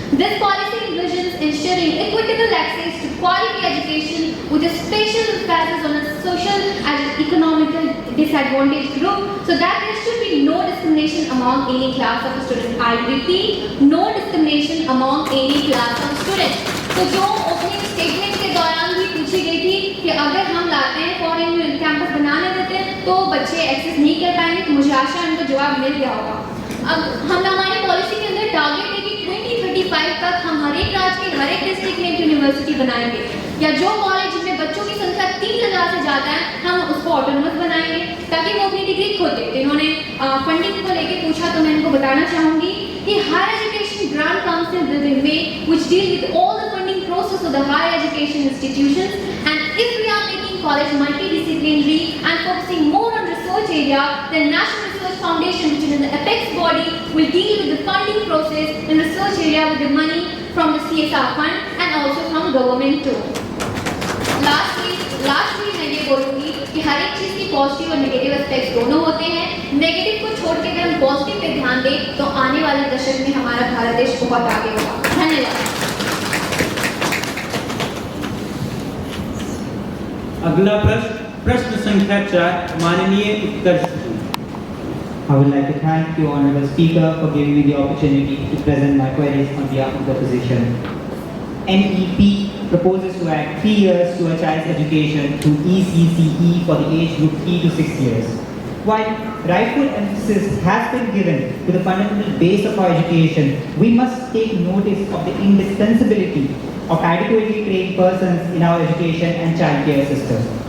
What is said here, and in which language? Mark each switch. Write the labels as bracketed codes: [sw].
[en] This policy envisions ensuring equitable access to quality education with a special emphasis on a social and economical disadvantaged group, so that there should be no discrimination among any class of students. I repeat, no discrimination among any class of students. [hi] तो जो opening statement के दौरान भी पूछी गई थी कि अगर हम लाते हैं फॉरेन कैंपस बनाने देते हैं तो बच्चे एक्सेस नहीं कर पाएंगे, तो मुझे आशा है उनको जवाब मिल गया होगा। अब हम हमारी पॉलिसी के अंदर टारगेट है कि 2035 तक हम हर एक राज्य के हर एक डिस्ट्रिक्ट में एक यूनिवर्सिटी बनाएंगे, या जो कॉलेज में बच्चों की संख्या 3000 से ज़्यादा है हम उसको ऑटोनोमस बनाएंगे ताकि वो अपनी डिग्री खुद दें। इन्होंने फंडिंग को लेकर पूछा तो मैं इनको बताना चाहूँगी कि higher education grant council will be made [en] which deal with all the funding process of the higher education institutions, and if we are making college multidisciplinary and focusing more on research area, then National Research Foundation, which is an apex body, will deal with the funding process in research area with the money from the CSR fund and also from government too. [hi] Lastly मैं ये बोलूँगी कि हर एक चीज़ की positive और negative aspects दोनों होते हैं। नेगेटिव को छोड़ के अगर हम पॉजिटिव पे ध्यान दें तो आने वाले दशक में हमारा भारत देश बहुत आगे होगा। धन्यवाद। अगला प्रश्न संख्या 4 माननीय उत्कर्ष। [en] I would like to thank you, Honorable Speaker, for giving me the opportunity to present my queries on behalf of the opposition. NEP proposes to add 3 years to a child's education through ECCE for the age group 3 to 6 years. While rightful emphasis has been given to the fundamental base of our education, we must take notice of the indispensability of adequately trained persons in our education and childcare system.